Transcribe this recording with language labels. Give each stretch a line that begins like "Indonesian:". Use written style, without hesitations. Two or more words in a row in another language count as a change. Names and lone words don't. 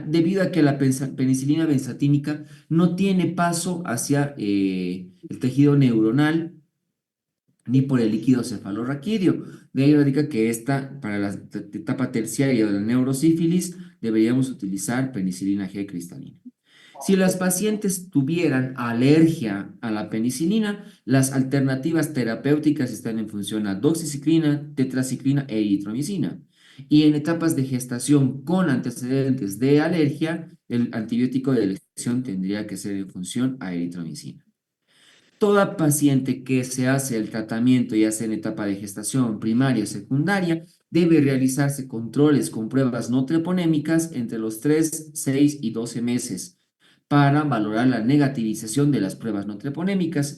Spanish: Debido a que la penicilina benzatínica no tiene paso hacia el tejido neuronal ni por el líquido cefalorraquídeo. De ahí radica que esta, para la etapa terciaria de la neurosífilis, deberíamos utilizar penicilina G cristalina. Si las pacientes tuvieran alergia a la penicilina, las alternativas terapéuticas están en función a doxiciclina, tetraciclina e eritromicina. Y en etapas de gestación con antecedentes de alergia, el antibiótico de elección tendría que ser en función a eritromicina. Toda paciente que se hace el tratamiento, ya sea en etapa de gestación primaria o secundaria, debe realizarse controles con pruebas no treponémicas entre los 3, 6 y 12 meses para valorar la negativización de las pruebas no treponémicas.